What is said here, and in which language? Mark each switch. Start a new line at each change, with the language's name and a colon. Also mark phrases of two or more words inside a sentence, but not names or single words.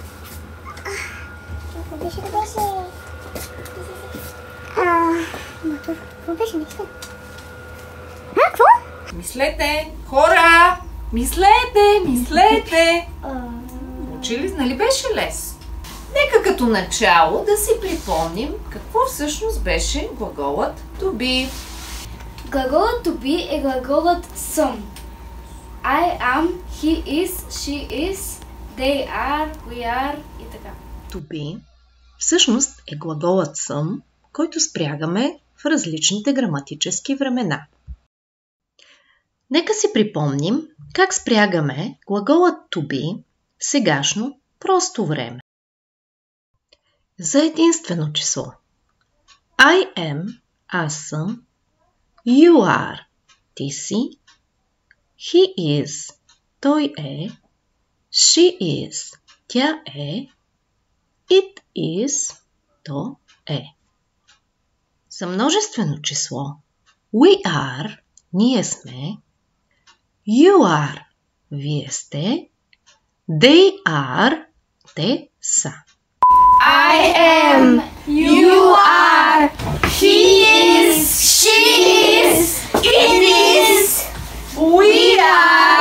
Bulgarian: Какво беше нещо? Какво? Мислете, хора! Мислете! Учили, нали беше лесно? Нека като начало да си припомним какво всъщност беше глаголът
English: to be.
Bulgarian: Глаголът
English: to be
Bulgarian: е глаголът съм.
English: I am, he is, she is, they are, we are и така. To be
Bulgarian: всъщност е глаголът съм, който спрягаме в различните граматически времена. Нека си припомним как спрягаме глаголът
English: to be
Bulgarian: в сегашно просто време. За единствено число.
English: I am,
Bulgarian: аз съм,
English: you are,
Bulgarian: ти си,
English: he is,
Bulgarian: той е,
English: she is,
Bulgarian: тя е,
English: it is,
Bulgarian: то е. За множествено число
English: we are,
Bulgarian: ние сме,
English: you are,
Bulgarian: вие сте,
English: they are,
Bulgarian: те са.
English: I am, you are, he is, she is, it is, we are.